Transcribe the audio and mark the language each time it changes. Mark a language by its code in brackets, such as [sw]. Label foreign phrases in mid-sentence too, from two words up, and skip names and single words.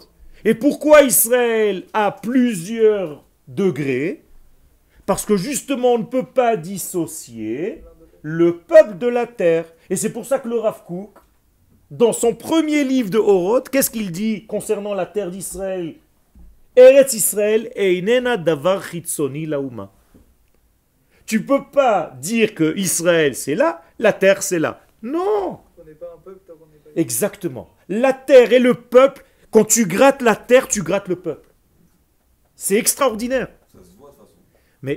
[fr] Et pourquoi Israël a plusieurs degrés? Parce que justement, on ne peut pas dissocier le peuple de la terre. Et c'est pour ça que le Rav Kook, dans son premier livre de Oroth, qu'est-ce qu'il dit concernant la terre d'Israël? [he] ארץ ישראל איננה דבר חיצוני לאומה. [fr] Tu ne peux pas dire que Israël c'est là, la terre c'est là. Non. On n'est pas un peuple tant qu'on n'est pas. Exactement. La terre et le peuple, quand tu grattes la terre, tu grattes le peuple. C'est extraordinaire. Ça se voit de toute façon. Mais